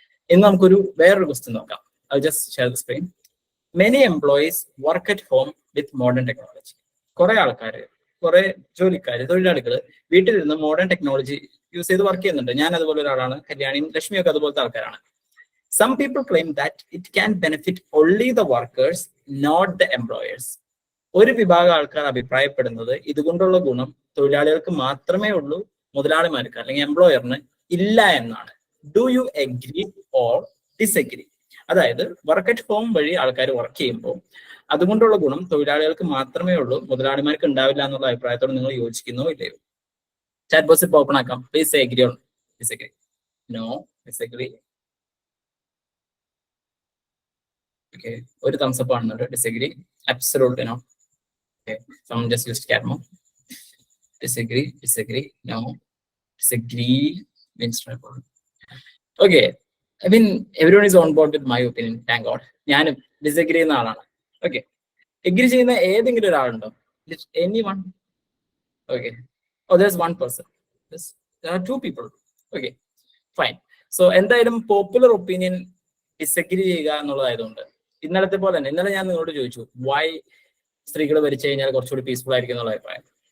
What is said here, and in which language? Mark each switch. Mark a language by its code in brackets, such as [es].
[ml] ഇന്ന് നമുക്കൊരു വേറൊരു ക്വസ്റ്റ്യൻ നോക്കാം. [en] I just share the screen. Many employees work at home with modern technology. [ml] കുറെ ആൾക്കാർ, കുറെ ജോലിക്കാർ, തൊഴിലാളികൾ വീട്ടിലിരുന്ന് മോഡേൺ ടെക്നോളജി യൂസ് ചെയ്ത് വർക്ക് ചെയ്യുന്നുണ്ട്. ഞാൻ അതുപോലെ ഒരാളാണ്. കല്യാണിയും ലക്ഷ്മിയൊക്കെ അതുപോലത്തെ ആൾക്കാരാണ്. [en] Some people claim that it can benefit only the workers, not the employers. [ml] ഒരു വിഭാഗം ആൾക്കാർ അഭിപ്രായപ്പെടുന്നത് ഇതുകൊണ്ടുള്ള ഗുണം തൊഴിലാളികൾക്ക് മാത്രമേ ഉള്ളൂ, മുതലാളിമാർക്ക് അല്ലെങ്കിൽ എംപ്ലോയറിന് ഇല്ല എന്നാണ്. [en] Do you agree or disagree? [ml] അതായത് വർക്ക് അറ്റ് ഹോം വഴി ആൾക്കാർ വർക്ക് ചെയ്യുമ്പോൾ അതുകൊണ്ടുള്ള ഗുണം തൊഴിലാളികൾക്ക് മാത്രമേ ഉള്ളൂ, മുതലാളിമാർക്ക് ഉണ്ടാവില്ല എന്നുള്ള അഭിപ്രായത്തോട് നിങ്ങൾ യോജിക്കുന്നോ ഇല്ലയോ? ചാറ്റ് ബോക്സ് ഇപ്പോൾ ഓപ്പൺ ആക്കാം. [en] Please agree or disagree. No, disagree. [ml] Okay, ഒരു thumbs up ആണെന്നുണ്ട്. [en] Disagree? Absolutely no. Okay, someone just used Cadmo. Disagree, disagree, no. Disagree means no. Okay, I mean everyone is on board with my opinion, thank God. [ml] ഞാൻ disagree ചെയ്യുന്ന ആളാണ്. Okay, agree ചെയ്യുന്ന ഏതെങ്കിലും ഒരാളുണ്ടോ? [en] Anyone? Okay. Oh, there's one person. There are two people. Okay, fine. [ml] So എന്തായാലും popular opinion disagree ചെയ്യുക എന്നുള്ളതായതുകൊണ്ട് ഇന്നലത്തെ പോലെ തന്നെ ഇന്നലെ ഞാൻ നിങ്ങളോട് ചോദിച്ചു വൈ സ്ത്രീകൾ ഭരിച്ചു കഴിഞ്ഞാൽ കുറച്ചുകൂടി പീസ്ഫുൾ ആയിരിക്കും എന്നുള്ള അഭിപ്രായം.